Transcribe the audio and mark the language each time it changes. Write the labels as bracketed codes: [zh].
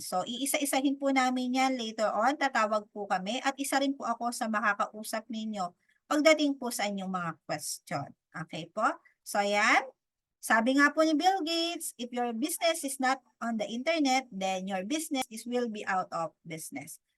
[tl] So, iisa-isahin po namin yan later on. Tatawag po kami at isa rin po ako sa makakausap ninyo pagdating po sa inyong mga question. Okay po? So, yan. Sabi nga po ni [en] Bill Gates, if your business is not on the internet, then your business will be out of business.